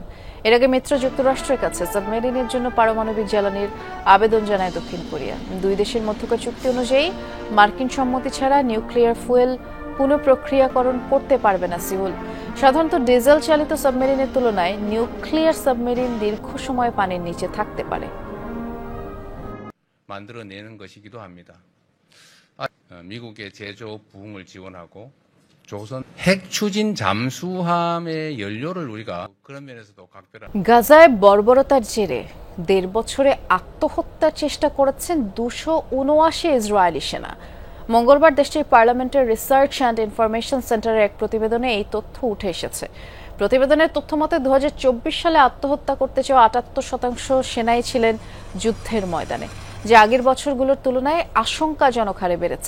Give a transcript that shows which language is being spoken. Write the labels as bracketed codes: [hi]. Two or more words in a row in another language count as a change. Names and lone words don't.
[bn] এর আগে মিত্র যুক্তরাষ্ট্রের কাছে সাবমেরিনের জন্য পারমাণবিক জ্বালানির আবেদন জানায় দক্ষিণ কোরিয়া। দুই দেশের মধ্যকার চুক্তি অনুযায়ী মার্কিন সম্মতি ছাড়া [en] nuclear fuel [bn] পুনঃপ্রক্রিয়াকরণ করতে পারবে না সিউল। সাধারণত ডিজেল চালিত সাবমেরিনের তুলনায় [en] nuclear submarine [bn] দীর্ঘ সময় পানির নিচে থাকতে পারে। [ko] 만들어내는 것이기도 합니다. 미국의 제조 부흥을 지원하고 조선 핵 추진 잠수함의 연료를 우리가 그런 면에서도 각별한 [bn] গাজায় বর্বরতার জেরে 1.5 বছরে আত্মহত্যার চেষ্টা করেছেন 279 ইসরায়েলি সেনা। মঙ্গলবার দেশটির পার্লামেন্টের রিসার্চ অ্যান্ড ইনফরমেশন সেন্টারের এক প্রতিবেদনে এই তথ্য উঠে এসেছে। প্রতিবেদনের তথ্য মতে 2024 সালে আত্মহত্যা করতে চাওয়া 78% সেনাই ছিলেন যুদ্ধের ময়দানে, যা আগের বছরগুলোর তুলনায় আশঙ্কাজনক হারে বেড়েছে।